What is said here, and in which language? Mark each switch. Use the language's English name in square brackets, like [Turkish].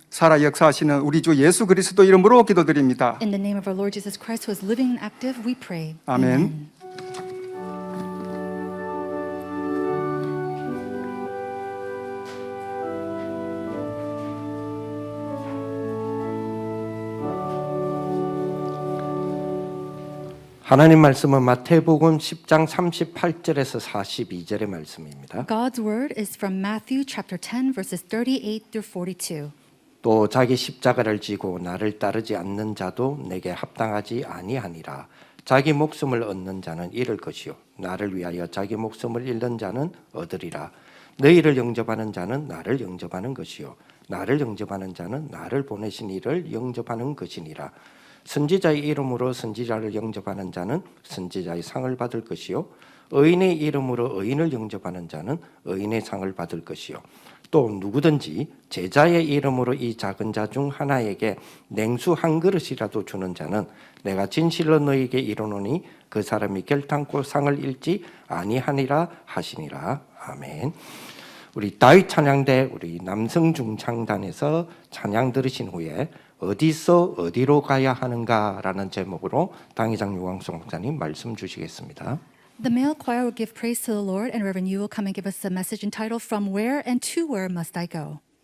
[Korean] 살아 역사하시는 우리 주 예수 그리스도 이름으로 기도드립니다. [English] In the name of our Lord Jesus Christ, who is living and active, we pray. [Korean] 아멘. 하나님 말씀은 마태복음 10장 38절에서 42절의 말씀입니다. [English] God's word is from Matthew chapter 10 verses 38 through 42. [Korean] 또 자기 십자가를 지고 나를 따르지 않는 자도 내게 합당하지 아니하니라. 자기 목숨을 얻는 자는 잃을 것이요 나를 위하여 자기 목숨을 잃는 자는 얻으리라. 너희를 영접하는 자는 나를 영접하는 것이요 나를 영접하는 자는 나를 보내신 이를 영접하는 것이니라. 선지자의 이름으로 선지자를 영접하는 자는 선지자의 상을 받을 것이요 의인의 이름으로 의인을 영접하는 자는 의인의 상을 받을 것이요 또 누구든지 제자의 이름으로 이 작은 자 중 하나에게 냉수 한 그릇이라도 주는 자는 내가 진실로 너희에게 이르노니 그 사람이 결탄코 상을 잃지 아니하니라 하시니라. 아멘. 우리 다윗 찬양대 우리 남성 중창단에서 찬양 들으신 후에 어디서 어디로 가야 하는가라는 제목으로 당회장 유광수 목사님 말씀 주시겠습니다. [English] The male choir will give praise to the Lord, and Reverend Yu will come and give us a message entitled From Where and to Where Must I Go?